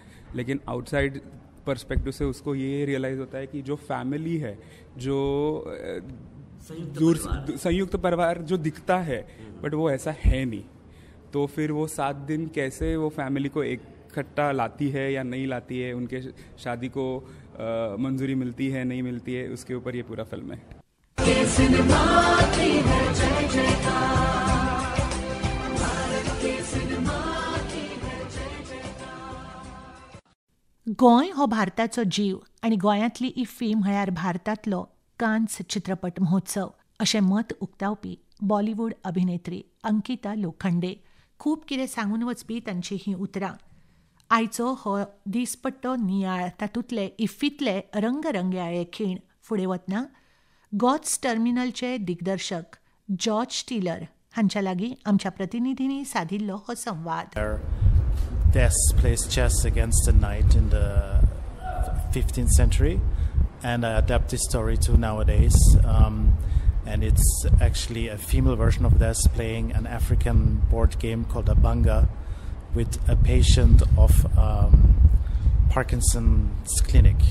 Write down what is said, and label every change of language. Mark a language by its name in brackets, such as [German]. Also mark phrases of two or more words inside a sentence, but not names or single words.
[Hindi] लेकिन [English] outside perspective [Hindi] से उसको ये रियलाइज़ होता है कि जो फैमिली है, जो संयुक्त परिवार जो दिखता है बट वो ऐसा है नहीं, तो फिर वो 7 दिन कैसे वो फैमिली को इकट्ठा लाती है या नहीं लाती है, उनके शादी को मंजूरी मिलती है नहीं मिलती है, उसके ऊपर ये पूरा फिल्म है। [Konkani] गोंय हो भारताचो जीव आनी गोंयांतली इफ्फी म्हळ्यार भारतांतलो कान्स चित्रपट महोत्सव अशें मत उक्तावपी बॉलिवूड अभिनेत्री अंकिता लोखंडे. खूब कितें सांगून वचपी तांची ही उतरां. आयचो हो दिसपट्टो नियाळ तातूंतले इफ्फींतले रंगरंगयाळे खीण फुडें वतना गॉड्स टर्मिनलचे दिग्दर्शक जॉर्ज टिलर हांच्या लागीं आमच्या प्रतिनिधींनी सादिल्लो हो संवाद. [English] Death plays chess against the knight in the 15th century, and I adapt this story to nowadays. And it's actually a female version of Death playing an African board game called Abanga with a patient of Parkinson's clinic.